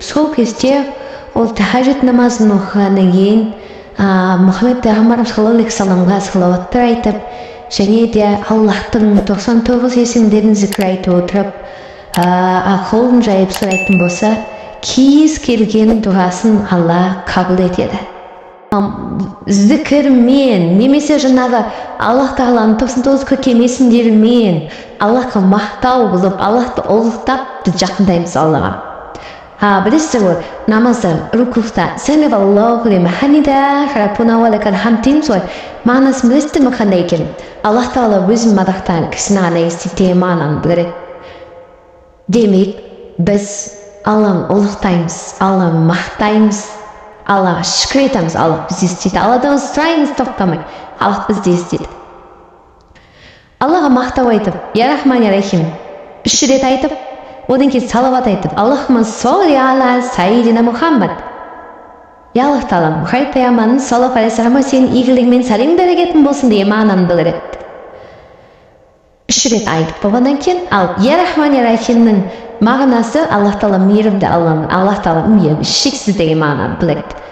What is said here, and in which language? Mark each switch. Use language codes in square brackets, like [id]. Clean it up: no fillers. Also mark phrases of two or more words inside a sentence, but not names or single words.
[kk] Сол кезде ол тахаджүт намазын оқығаннан кейін Мұхаммед пайғамбарымыз [ar] صلى الله عليه وسلمға [kk] салауаттар айтып, және де Аллахтың 99 есімдерін зікір айтып отырып, қолын жайып сұрайтын болса, кез келген дұғасын Алла қабыл етеді. Зікірмен, немесе жаңағы Алла Тағаланың 99 көркем есімдерімен Аллахқа мақтау болып, Аллахты ұлықтап жақындаймыз Аллаға. Білесіздер ғой, намазда, рукуфта, [ar] سمع الله لمن حمده، ربنا ولك الحمد [kk] дейміз ғой. Мағынасын білесіздер ме қандай екен? Аллах Тағала өзін мадақтаған кісіні ғана естиді мағынаны білдіреді. Демек, біз Алланы ұлықтаймыз, Алланы мақтаймыз, Аллаға шүкір етеміз, Аллах бізді естиді. Алладан сұраймыз тоқтамай, Аллах бізді естиді. Аллаға мақтау айтып, [ar] يا رحمن يا رحيم [kk] 3 рет айтып, одан кейін салават айтып, [ar] اللهم صل على سيدنا محمد. [kk] Я Аллах Тағала, Мұхаммед пайғамбарымыз [ar] صلى الله عليه وسلمға [kk] сенің игілігімен сәлем берекетін болсын деген мағынаны білдіреді. 3 рет айтып болғаннан кейін, ал [ar] يا رحمن يا رحيمнің [kk] мағынасы Аллах Тағала мейірімді Алламын, Аллах Тағала мейірімді шексіз деген мағынаны білдіреді.